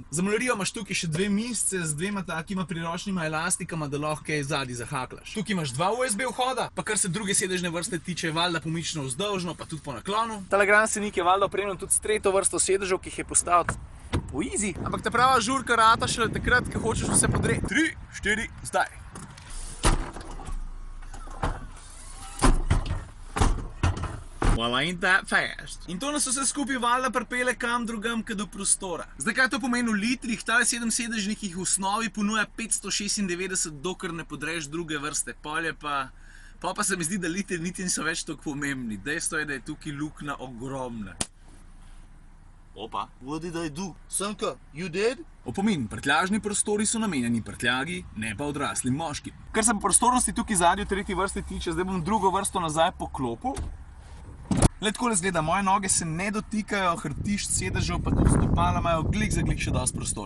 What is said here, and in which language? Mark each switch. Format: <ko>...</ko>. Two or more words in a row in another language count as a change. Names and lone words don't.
<sl>Za malarijo imaš tukaj še dve misce z dvema takima priročnima elastikama, da lahko kaj zadaj zahaklaš. Tukaj imaš dva USB vhoda, pa kar se druge sedežne vrste tiče, valjda pomično vzdolžno, pa tudi po naklonu. Tale Grand Scenic je valjda opremljen tudi s tretjo vrsto sedežev, ki jih je postavil po easy. Ampak ta prava žurka rata šele takrat, ko hočeš vse podreti. 3, 4, zdaj!</sl> <en>Well, ain't that fast.</en> <sl>In to nas vse skupaj valjda pripelje kam drugam, kot do prostora. Zdaj, kaj to pomeni v litrih? Tale 7-sedežnik jih v osnovi ponuja 596, dokler ne podreš druge vrste. Pa se mi zdi, da litri niti niso več toliko pomembni. Dejstvo je, da je tukaj luknja ogromna. Opa.</sl> <en>What did I do? Sanka, you dead?</en> <sl>Opomin, prtljažni prostori so namenjeni prtljagi, ne pa odraslim moškim. Kar se prostornosti tukaj zadnji v tretji vrsti tiče, zdaj bom drugo vrsto nazaj poklopil. Le takole zgleda, moje noge se ne dotikajo hrbtišč sedežev, pa tudi stopala imajo glik za glik še dosti prostora.</sl>